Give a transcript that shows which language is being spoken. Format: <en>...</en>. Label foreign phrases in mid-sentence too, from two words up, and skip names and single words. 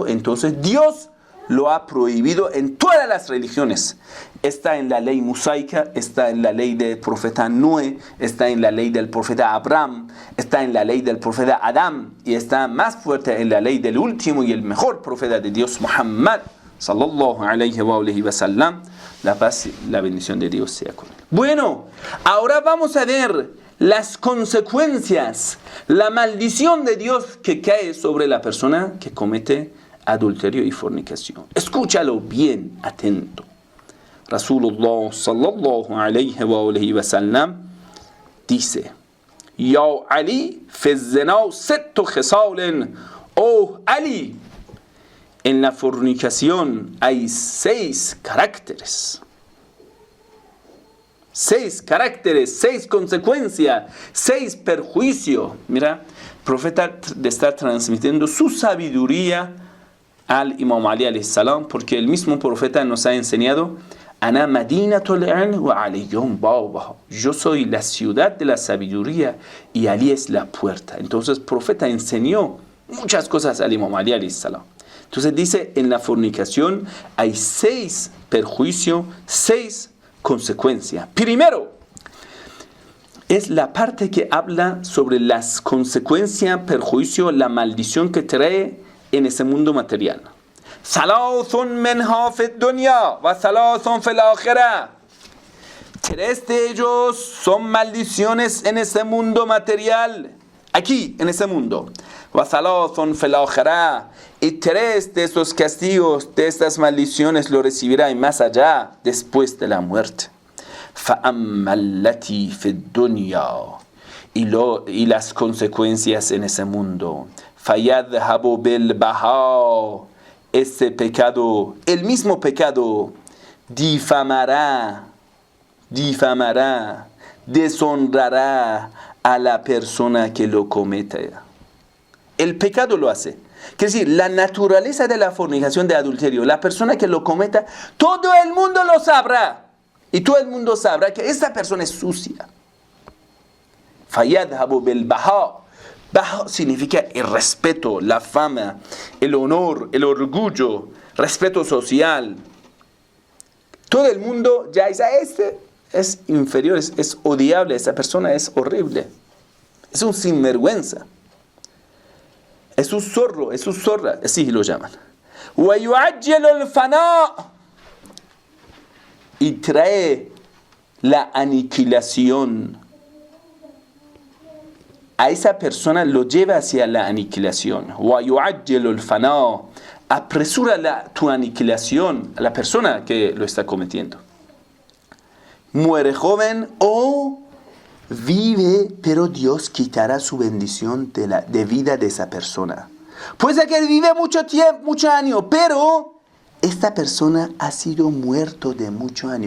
<es>Entonces Dios lo ha prohibido en todas las religiones. Está en la ley mosaica, está en la ley del profeta Noé, está en la ley del profeta Abraham, está en la ley del profeta Adán, y está más fuerte en la ley del último y el mejor profeta de Dios,</es> <ar>محمد صلى الله عليه وسلم.</ar> <es>La paz y la bendición de Dios sea con él. Bueno, ahora vamos a ver las consecuencias, la maldición de Dios que cae sobre la persona que comete adulterio y fornicación. Escúchalo bien, atento.</es> <ar>رسول الله صلى الله عليه وسلم dice: يا علي في الزنا ست خصال.</ar> <es>Oh Ali, en la fornicación hay 6 caracteres. 6 caracteres, 6 consecuencias, 6 perjuicios. Mira, el profeta está transmitiendo su sabiduría al Imam Ali</es> <ar>عليه السلام,</ar> <es>porque el mismo profeta nos ha enseñado:</es> <ar>أنا مدينة العلم وعلي بابها.</ar> <es>Yo soy la ciudad de la sabiduría y Ali es la puerta. Entonces el profeta enseñó muchas cosas al Imam Ali</es> <ar>عليه السلام.</ar> <es>Entonces dice, en la fornicación hay 6 perjuicios, 6 consecuencias. Primero, es la parte que habla sobre las consecuencias, perjuicio, la maldición que trae en ese mundo material.</es> <ar>ثلاث منها في الدنيا وثلاث في الآخرة.</ar> <es>3 de ellos son maldiciones en ese mundo material, aquí en ese mundo.</es> <ar>وثلاث في الآخرة.</ar> <es>Y 3 de esos castigos, de estas maldiciones, lo recibirá más allá, después de la muerte.</es> <ar>فَأَمَّا الَّتِي فِي الدُّنْيَا.</ar> <es>Y las consecuencias en ese mundo.</es> <ar>فَيَذْهَبُ بِالْبَهَاءِ.</ar> <es>Ese pecado, el mismo pecado, difamará, deshonrará a la persona que lo cometa. El pecado lo hace. Quiere decir, la naturaleza de la fornicación, de adulterio, la persona que lo cometa, todo el mundo lo sabrá. Y todo el mundo sabrá que esta persona es sucia.</es> <ar>فيذهب بالبهاء.</ar> <es>Baha significa el respeto, la fama, el honor, el orgullo, respeto social. Todo el mundo ya dice, este es inferior, es odiable, esa persona es horrible. Es un sinvergüenza. Es un zorro, es un zorra, así lo llaman.</es> <ar>وَيُعَجِّلُ الْفَنَاء.</ar> <es>Y trae la aniquilación. A esa persona lo lleva hacia la aniquilación.</es> <ar>وَيُعَجِّلُ الْفَنَاء.</ar> <es>Apresura tu aniquilación a la persona que lo está cometiendo. Muere joven o vive, pero Dios quitará su bendición de vida de esa persona. Puede ser que vive mucho tiempo, muchos años, pero esta persona ha sido muerto de muchos años.</es>